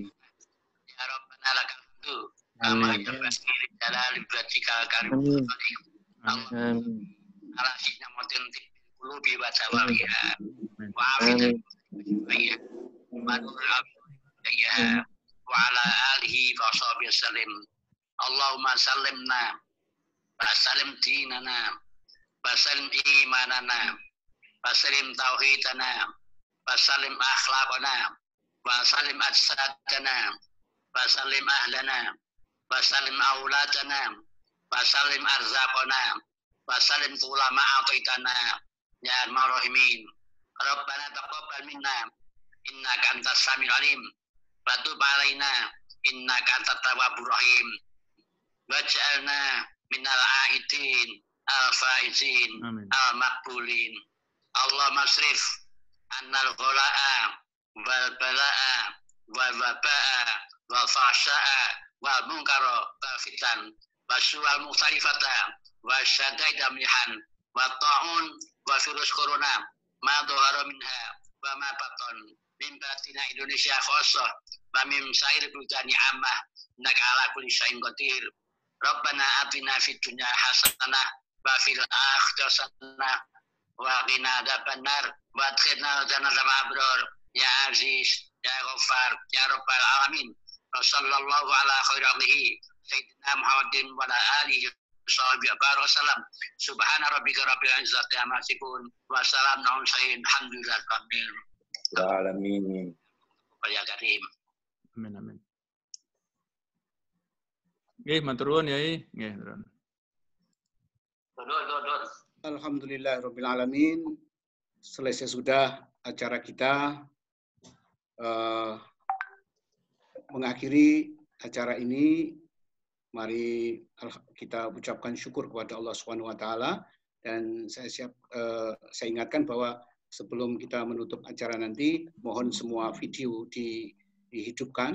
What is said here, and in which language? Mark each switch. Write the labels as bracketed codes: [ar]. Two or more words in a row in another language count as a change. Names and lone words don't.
[ar] يا ربنا لك الحمد. كما ينبغي لجلال وجهك الكريم. Amin. على سيدنا محمد طب القلوب وتواريها. وعافيتها وعلى آله وصحبه سلم. اللهم سلمنا وسلم ديننا وسلم إيماننا وسلم توحيدنا وسلم أخلاقنا وسلم أجسادنا وسلم أهلنا وسلم أولادنا وسلم أرزاقنا وسلم علما آتيتنا يا أرحم الراحمين. ربنا تقبل منا إنك أنت السميع العليم وتب علينا إنك أنت التواب الرحيم. واجعلنا من العائدين الفائزين المقبولين. اللهم اصرف عنا الغلاء والبلاء والوباء والفحشاء والمنكر والفتن والسوء المختلفة والشدائد والمحن والطاعون و [id] virus corona [ar] ما ظهر منها وما بطن من باطن Indonesia خاصة ومن سائر البلدان عامة إنك على كل شيء قدير. ربنا آتنا في الدنيا حسنة وفي الآخرة حسنة وقنا عذاب النار وأدخلنا جنة الأبرار يا عزيز يا غفار يا رب العالمين. صلى الله على خيره سيدنا محمد وعلى آله وصحبه وسلم. سبحان ربك رب العزة عما يصفون وسلام على المرسلين الحمد لله رب alamin. يا كريم. آمين آمين. [jv] Nggih, matur nuwun Yai. Nggih, nuwun. [ar] Alhamdulillahirabbil alamin. [id] Selesai sudah acara kita. Mengakhiri acara ini, mari kita ucapkan syukur kepada Allah [ar] سبحانه وتعالى [id] dan saya ingatkan bahwa sebelum kita menutup acara nanti, mohon semua video dihidupkan.